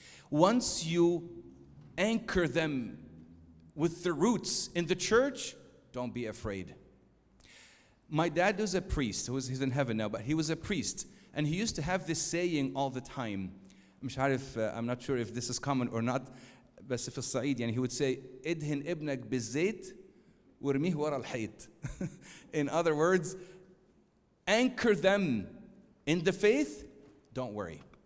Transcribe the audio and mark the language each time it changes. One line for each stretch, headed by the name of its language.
English: Once you anchor them with the roots in the church, don't be afraid. My dad was a priest. He's in heaven now, but he was a priest. And he used to have this saying all the time. I'm not sure if this is common or not.
Arabic: بس في الصعيد يعني
English: he would say
Arabic: ادهن ابنك بالزيت وارميه ورا الحيط.
English: In other words, anchor them in the faith. Don't worry.